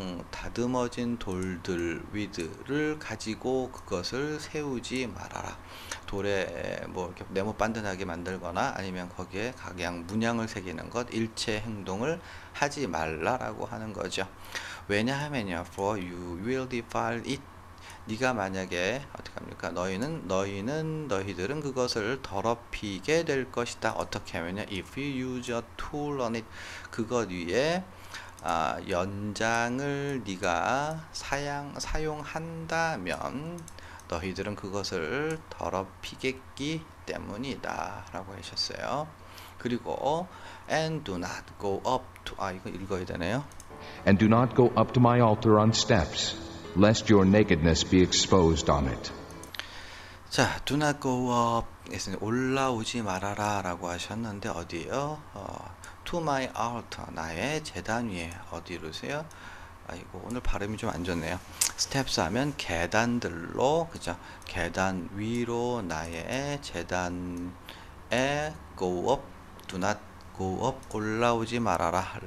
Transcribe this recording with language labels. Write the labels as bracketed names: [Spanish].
[Korean] 다듬어진 돌들 with를 가지고 그것을 세우지 말아라. 돌에 뭐 이렇게 네모 반듯하게 만들거나 아니면 거기에 각양 문양을 새기는 것, 일체 행동을 하지 말라라고 하는 거죠. 왜냐하면요, [English] for you will defile it. [Korean] 네가 만약에 어떻게 합니까? 너희들은 그것을 더럽히게 될 것이다. 어떻게 하면요? [English] If you use a tool on it, [Korean] 그것 위에 연장을 네가 사용한다면 너희들은 그것을 더럽히겠기 때문이다 라고 하셨어요. 그리고 [English] and do not go up to, [Korean] 이거 읽어야 되네요. [English] And do not go up to my altar on steps, lest your nakedness be exposed on it. [Korean] 자, [English] do not go up, [Korean] 올라오지 말아라 라고 하셨는데 어디에요? [English] to my altar, [Korean] 나의 제단 위에. 어디로세요? 아이고, 오늘 발음이 좀 안 좋네요. steps 하면 계단들로, 그죠? 계단 위로 나의 제단에 [English] go up, do not go up, [Korean] 올라오지 말아라.